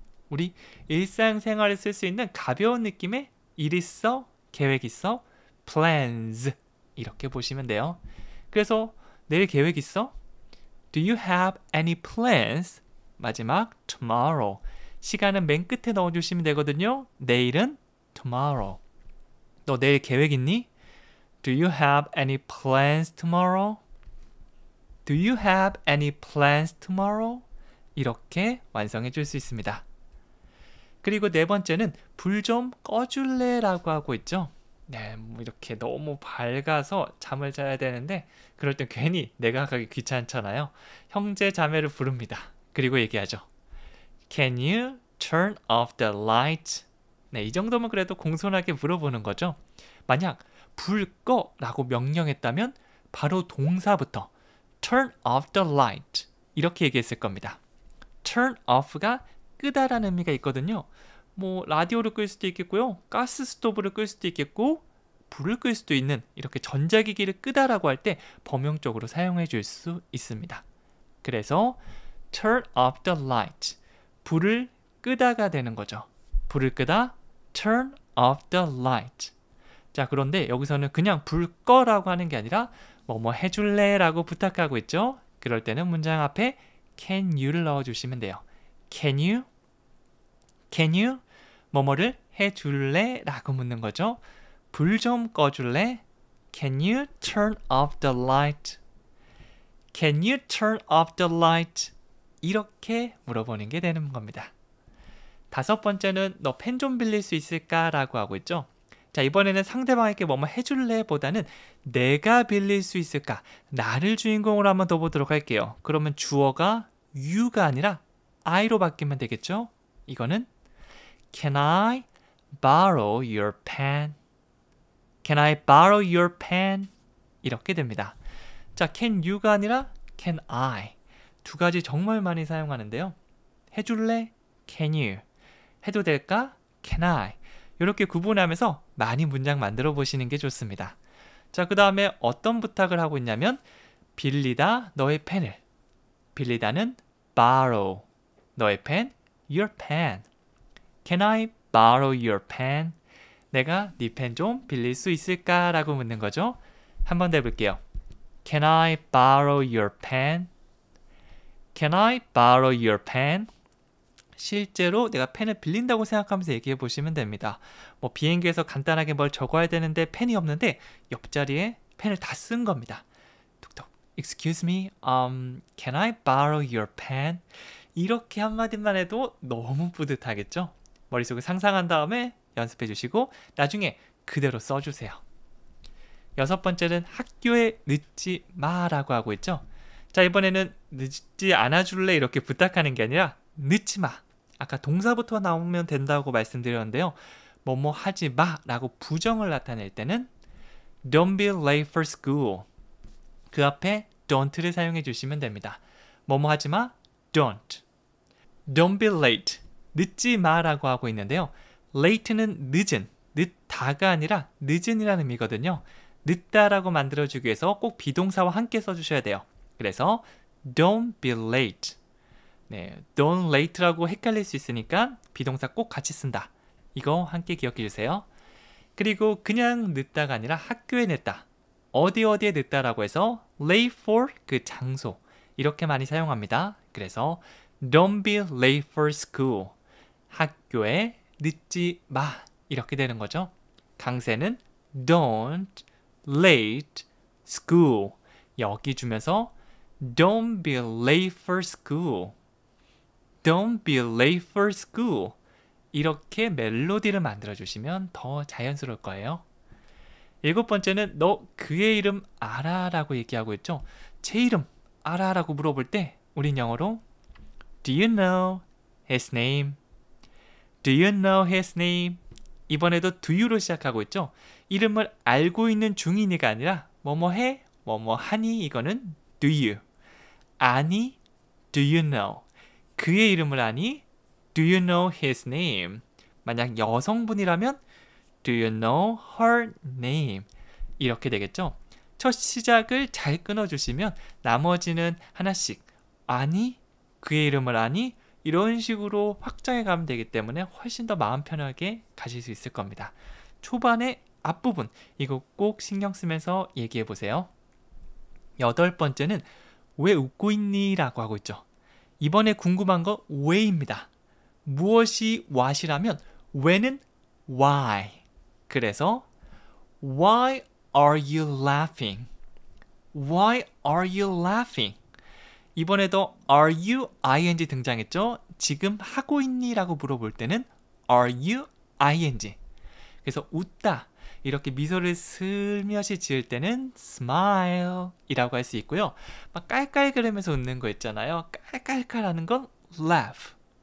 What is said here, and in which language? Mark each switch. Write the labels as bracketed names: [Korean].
[Korean] 우리 일상생활에 쓸 수 있는 가벼운 느낌의 일 있어, 계획 있어, plans 이렇게 보시면 돼요. 그래서 내일 계획 있어? [English] Do you have any plans? [Korean] 마지막 tomorrow. 시간은 맨 끝에 넣어주시면 되거든요. 내일은 tomorrow. 너 내일 계획 있니? [English] Do you have any plans tomorrow? Do you have any plans tomorrow? [Korean] 이렇게 완성해 줄 수 있습니다. 그리고 네 번째는 불 좀 꺼줄래? 라고 하고 있죠. 네, 뭐 이렇게 너무 밝아서 잠을 자야 되는데 그럴 땐 괜히 내가 가기 귀찮잖아요. 형제 자매를 부릅니다. 그리고 얘기하죠. [English] Can you turn off the light? [Korean] 네, 이 정도면 그래도 공손하게 물어보는 거죠. 만약 불 꺼 라고 명령했다면 바로 동사부터 [English] turn off the light [Korean] 이렇게 얘기했을 겁니다. turn off가 끄다라는 의미가 있거든요. 뭐 라디오를 끌 수도 있겠고요. 가스 스토브를 끌 수도 있겠고 불을 끌 수도 있는 이렇게 전자기기를 끄다라고 할 때 범용적으로 사용해 줄 수 있습니다. 그래서 [English] turn off the light [Korean] 불을 끄다가 되는 거죠. 불을 끄다 [English] turn off the light. [Korean] 자, 그런데 여기서는 그냥 불 꺼라고 하는 게 아니라 뭐뭐 해줄래? 라고 부탁하고 있죠. 그럴 때는 문장 앞에 can you를 넣어주시면 돼요. [English] Can you? [Korean] 뭐뭐를 해줄래? 라고 묻는 거죠. 불 좀 꺼줄래? [English] Can you turn off the light? Can you turn off the light? [Korean] 이렇게 물어보는 게 되는 겁니다. 다섯 번째는 너 펜 좀 빌릴 수 있을까? 라고 하고 있죠. 자, 이번에는 상대방에게 뭐뭐 해줄래? 보다는 내가 빌릴 수 있을까? 나를 주인공으로 한번 더 보도록 할게요. 그러면 주어가 you가 아니라 I로 바뀌면 되겠죠? 이거는 [English] Can I borrow your pen? Can I borrow your pen? [Korean] 이렇게 됩니다. 자, can you가 아니라 can I. 두 가지 정말 많이 사용하는데요. 해줄래? [English] Can you? [Korean] 해도 될까? [English] Can I? [Korean] 이렇게 구분하면서 많이 문장 만들어 보시는 게 좋습니다. 자, 그 다음에 어떤 부탁을 하고 있냐면 빌리다 너의 펜을. 빌리다는 borrow. 너의 펜, your pen. [English] Can I borrow your pen? [Korean] 내가 네 펜 좀 빌릴 수 있을까? 라고 묻는 거죠. 한 번 더 해볼게요. [English] Can I borrow your pen? Can I borrow your pen? [Korean] 실제로 내가 펜을 빌린다고 생각하면서 얘기해 보시면 됩니다. 뭐 비행기에서 간단하게 뭘 적어야 되는데 펜이 없는데 옆자리에 펜을 다 쓴 겁니다. 툭툭. [English] Excuse me, can I borrow your pen? [Korean] 이렇게 한마디만 해도 너무 뿌듯하겠죠? 머릿속에 상상한 다음에 연습해 주시고 나중에 그대로 써주세요. 여섯 번째는 학교에 늦지 마라고 하고 있죠. 자, 이번에는 늦지 않아줄래? 이렇게 부탁하는 게 아니라 늦지 마. 아까 동사부터 나오면 된다고 말씀드렸는데요. 뭐뭐 하지 마 라고 부정을 나타낼 때는 [English] Don't be late for school. [Korean] 그 앞에 don't를 사용해 주시면 됩니다. 뭐뭐 하지 마, [English] don't. Don't be late. [Korean] 늦지 마라고 하고 있는데요. late는 늦은, 늦다가 아니라 늦은이라는 의미거든요. 늦다라고 만들어주기 위해서 꼭 비동사와 함께 써주셔야 돼요. 그래서 [English] don't be late. [Korean] 네, don't late라고 헷갈릴 수 있으니까 비동사 꼭 같이 쓴다. 이거 함께 기억해 주세요. 그리고 그냥 늦다가 아니라 학교에 늦다. 어디에 늦다라고 해서 late for 그 장소. 이렇게 많이 사용합니다. 그래서 [English] don't be late for school. [Korean] 학교에 늦지 마. 이렇게 되는 거죠. 강세는 [English] don't late school. [Korean] 여기 주면서 [English] don't be late for school. Don't be late for school. [Korean] 이렇게 멜로디를 만들어주시면 더 자연스러울 거예요. 일곱 번째는 너 그의 이름 알아? 라고 얘기하고 있죠. 제 이름 알아? 라고 물어볼 때 우린 영어로 [English] Do you know his name? Do you know his name? [Korean] 이번에도 do you로 시작하고 있죠. 이름을 알고 있는 중이니가 아니라 뭐뭐 해? 뭐뭐 하니? 이거는 [English] do you. [Korean] 아니, [English] do you know. [Korean] 그의 이름을 아니? [English] Do you know his name? [Korean] 만약 여성분이라면 [English] do you know her name? [Korean] 이렇게 되겠죠? 첫 시작을 잘 끊어주시면 나머지는 하나씩 아니? 그의 이름을 아니? 이런 식으로 확장해 가면 되기 때문에 훨씬 더 마음 편하게 가실 수 있을 겁니다. 초반에 앞부분 이거 꼭 신경 쓰면서 얘기해 보세요. 8번째는 왜 웃고 있니? 라고 하고 있죠. 이번에 궁금한 거 왜입니다. 무엇이 what이라면 왜는 why. 그래서 [English] why are you laughing? Why are you laughing? [Korean] 이번에도 [English] are you ing [Korean] 등장했죠? 지금 하고 있니? 라고 물어볼 때는 are you ing. 그래서 웃다. 이렇게 미소를 슬며시 지을 때는 smile 이라고 할 수 있고요. 막 깔깔거리면서 웃는 거 있잖아요. 깔깔깔하는 건 laugh.